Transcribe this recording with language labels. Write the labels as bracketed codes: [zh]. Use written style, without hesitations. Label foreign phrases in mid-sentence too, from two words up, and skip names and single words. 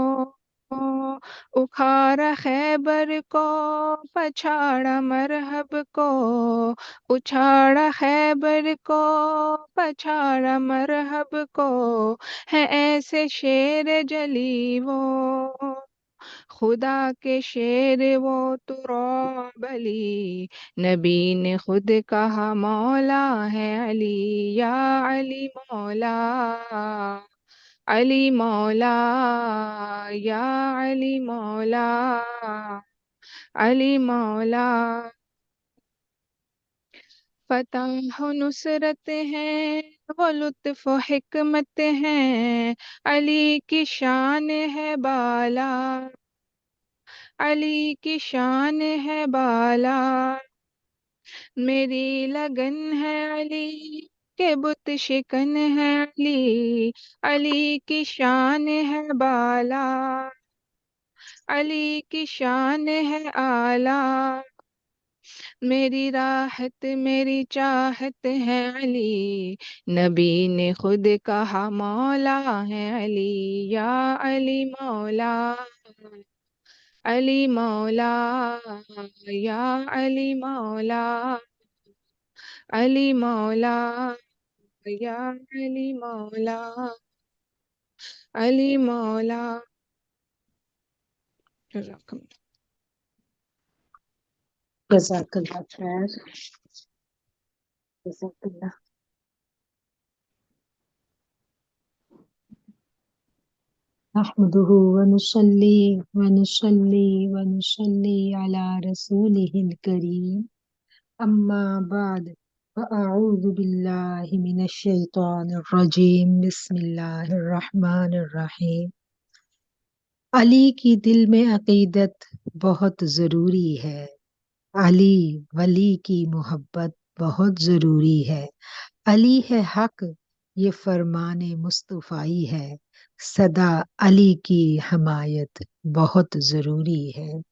[ur] اکھاڑا خیبر کو، پچھاڑا مرحب کو، اچھاڑا خیبر کو، پچھاڑا مرحب کو، ہے ایسے شیر جلی وہ، خدا کے شیر وہ تراب علی، نبی نے خود کہا مولا ہے علی، یا علی مولا، علی مولا، یا علی مولا، علی مولا. فتح نصرت ہے وہ لطف حکمت ہے، علی کی شان ہے بالا، علی کی شان ہے بالا. میری لگن ہے علی کے بت شکن ہے علی، علی کی شان ہے بالا، علی کی شان ہے اعلیٰ. میری راحت میری چاہت ہے علی، نبی نے خود کہا مولا ہے علی، یا علی مولا، علی مولا، یا علی مولا، علی مولا، یا علی مولا، علی مولا. जज़ाकल्लाह। [ar] جزاك الله خير، جزاك الله. نحمده و نصلي و نصلي و نصلي على رسوله الكريم، أما بعد، فأعوذ بالله من الشيطان الرجيم، بسم الله الرحمن الرحيم. [ur] علی کی دل میں عقیدت بہت ضروری ہے، علی ولی کی محبت بہت ضروری ہے. علی ہے حق، یہ فرمانے مصطفائی ہے، صدا علی کی حمایت بہت ضروری ہے.